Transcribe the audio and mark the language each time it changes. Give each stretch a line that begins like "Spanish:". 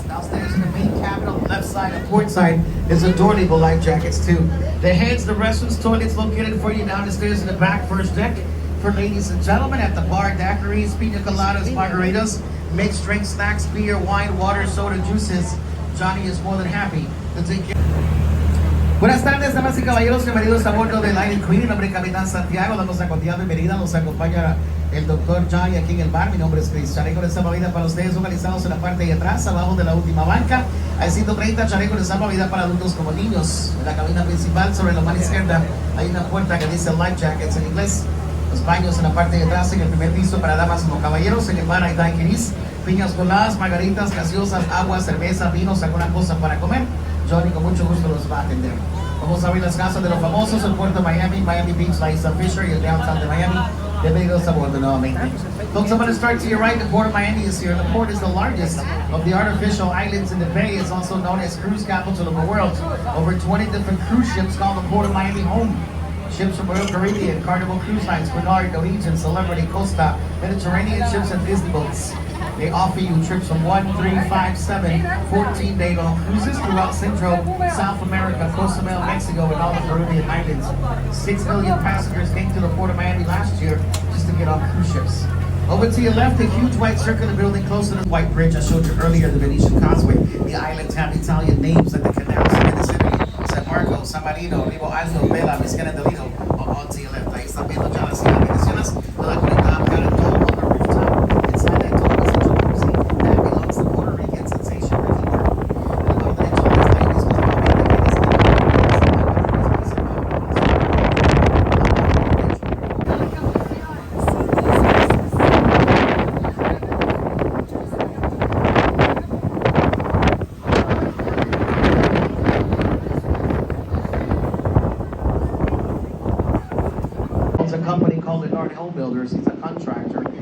English: Downstairs in the main cabin on the left side and port side is adorable life jackets too. The heads, the restrooms, toilets located for you down the stairs in the back first deck. For ladies and gentlemen at the bar, daiquiris, pina coladas, margaritas, mixed drink, snacks, beer, wine, water, soda, juices. Johnny is more than happy to take care.
Spanish: Buenas tardes, damas y caballeros, bienvenidos a bordo del Lion Queen. Mi nombre es Capitán Santiago, damos la cordial bienvenida. Nos acompaña el doctor Johnny aquí en el bar. Mi nombre es Chris. Chaleco de salvavidas para ustedes localizados en la parte de atrás, abajo de la última banca. Hay 130 chalecos de salvavidas para adultos como niños. En la cabina principal, sobre la mano izquierda, hay una puerta que dice Life Jackets en inglés. Los baños en la parte de atrás, en el primer piso para damas como caballeros. En el bar hay daiquiris, piñas coladas, margaritas, gaseosas, agua, cerveza, vinos, alguna cosa para comer. Johnny con mucho gusto los va a atender. Vamos a abrir las casas de los famosos, el puerto de Miami, Miami Beach, la Isla Fisher y el downtown de Miami. Bienvenidos a bordo nuevamente.
English: Folks, I'm going to start to your right. The port of Miami is here. The port is the largest of the artificial islands in the bay. It's also known as cruise capital of the world. Over 20 different cruise ships call the port of Miami home. Ships from Royal Caribbean, Carnival Cruise Lines, Bernard, Norwegian, Celebrity, Costa, Mediterranean ships and Disney boats. They offer you trips from 1, 3, 5, 7, 14-day long cruises throughout Central, South America, Cozumel, Mexico, and all the Caribbean islands. 6 million passengers came to the port of Miami last year just to get on cruise ships. Over to your left, the huge white circular building close to the White Bridge I showed you earlier, the Venetian Causeway. The islands have Italian names like the canals in Mississippi, San Marco, San Marino, Rivo Alto, Bella, Vizcaya del Lido. All to your left,
Spanish: ahí están viendo ya las iluminaciones de la conectada para el dome
English: on the rooftop. Inside that dome is a jacuzzi that belongs to Puerto Rican sensation Ricky Martin. The dome that enjoys the ladies with a company called Lenard Home Builders. He's a contractor.